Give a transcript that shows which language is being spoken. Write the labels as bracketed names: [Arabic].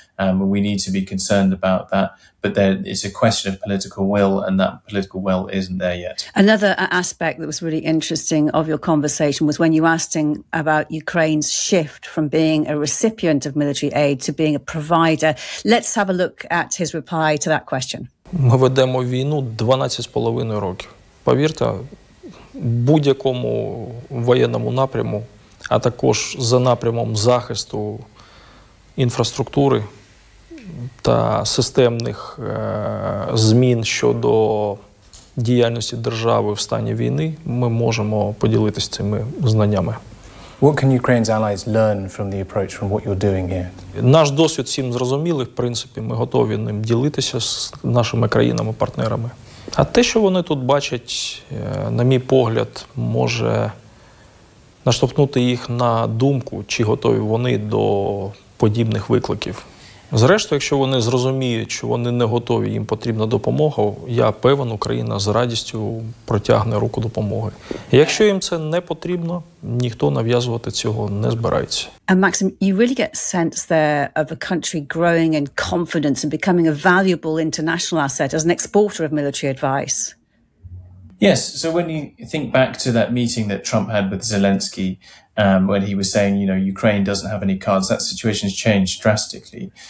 [English] And we need to be concerned about that. But there, it's a question of political will, and that political will isn't there yet. Another aspect that was really interesting of your conversation was when you asked him about Ukraine's shift from being a recipient of military aid to being a provider. Let's have a look at his reply to that question. [Ukrainian] Ми ведемо війну 12,5 років. Повірте, будь-якому воєнному напряму, а також за напрямом захисту інфраструктури та системних змін щодо діяльності держави в стані війни, ми можемо поділитися цими знаннями. [English] What can Ukraine's allies learn from the approach from what you're doing here? [Ukrainian] Наш досвід всім зрозумілий, в принципі, ми готові ним ділитися з нашими країнами-партнерами. А те, що вони тут бачать, на мій погляд, може наштовхнути їх на думку, чи готові вони до подібних викликів. Зрештою, якщо вони зрозуміють, що вони не готові, їм потрібна допомога, я певен, Україна з радістю протягне руку допомоги. Якщо їм це не потрібно, ніхто нав'язувати цього не збирається. [English] And Maxim, you really get a sense there of a country growing in confidence and becoming a valuable international asset as an exporter of military advice. Yes, so when you think back to that meeting that Trump had with Zelensky, when he was saying, you know, Ukraine doesn't have any cards, that situation has changed drastically.